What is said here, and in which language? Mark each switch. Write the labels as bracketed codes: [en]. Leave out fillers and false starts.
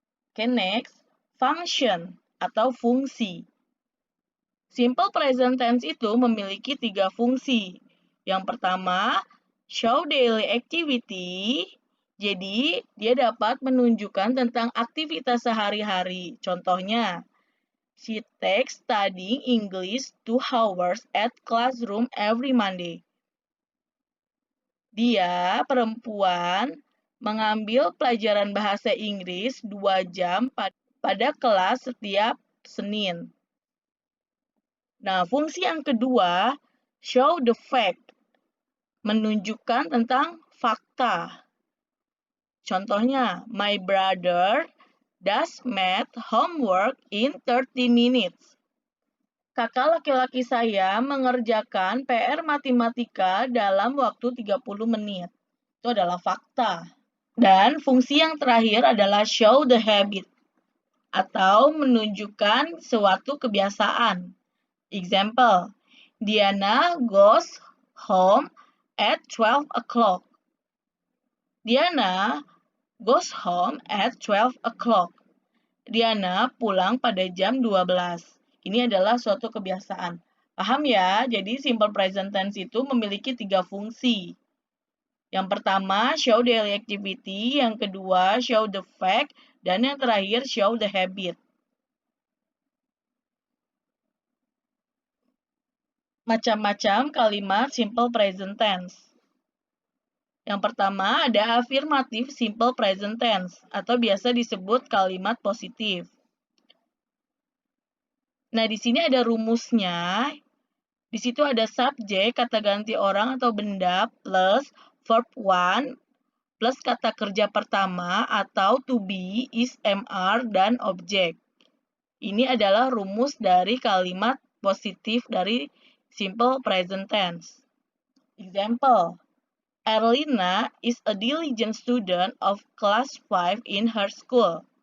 [id] Oke, next. Function atau fungsi. Simple present tense itu memiliki 3 fungsi. Yang pertama, [en] show daily activity. [id] Jadi, dia dapat menunjukkan tentang aktivitas sehari-hari. [en] Contohnya, she takes studying English 2 hours at classroom every Monday. [id] Dia, perempuan, mengambil pelajaran bahasa Inggris 2 jam pada kelas setiap Senin. Nah, fungsi yang kedua, [en] show the fact, [id] menunjukkan tentang fakta. [en] Contohnya, my brother does math homework in 30 minutes. [id] Kakak laki-laki saya mengerjakan PR matematika dalam waktu 30 menit. Itu adalah fakta. Dan fungsi yang terakhir adalah [en] show the habit, [id] atau menunjukkan suatu kebiasaan. [en] Example, Diana goes home at 12 o'clock. Diana goes home at 12 o'clock. [id] Diana pulang pada jam 12. Ini adalah suatu kebiasaan. Paham ya? Jadi simple present tense itu memiliki 3 fungsi. Yang pertama, [en] show daily activity. [id] Yang kedua, [en] show the fact. [id] Dan yang terakhir, [en] show the habit. [id] Macam-macam kalimat simple present tense. Yang pertama, ada afirmatif simple present tense, atau biasa disebut kalimat positif. Nah, di sini ada rumusnya. Di situ ada subjek, kata ganti orang atau benda, plus verb one, plus kata kerja pertama atau to be, is, am, dan objek. Ini adalah rumus dari kalimat positif dari simple present tense. [en] Example, Erlina is a diligent student of class 5 in her school.